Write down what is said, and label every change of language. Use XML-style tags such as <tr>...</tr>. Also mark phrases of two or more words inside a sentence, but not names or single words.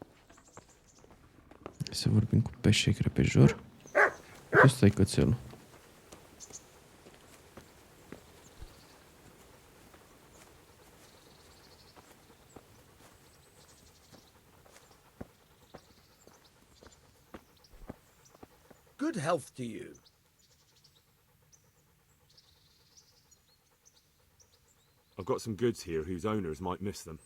<ro>Să vorbim cu peșec repejor. Ăsta e cățelul.</ro> <en>Good health to you. I've got some goods here whose owners might miss them.</en>